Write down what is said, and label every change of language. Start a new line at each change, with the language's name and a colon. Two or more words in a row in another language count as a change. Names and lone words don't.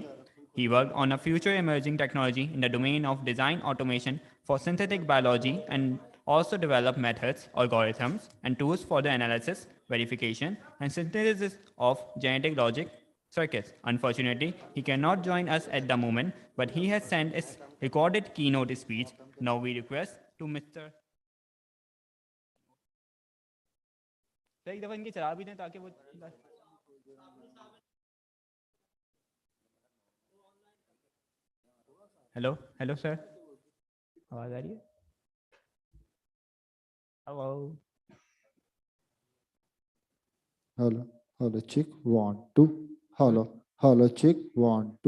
English: He worked on a future emerging technology in the domain of design automation for synthetic biology and also developed methods, algorithms, and tools for the analysis, verification, and synthesis of genetic logic circuits. Unfortunately, he cannot join us at the moment, but he has sent his recorded keynote speech. Now we request to Mr.
Hindi: सर एक दफा इनकी चला भी दें ताकि वो
English: hello hello
Hindi: सर आवाज आ रही है हेलो
English: Hello, hello, check, 1 2. Hello, hello, check, 1 2.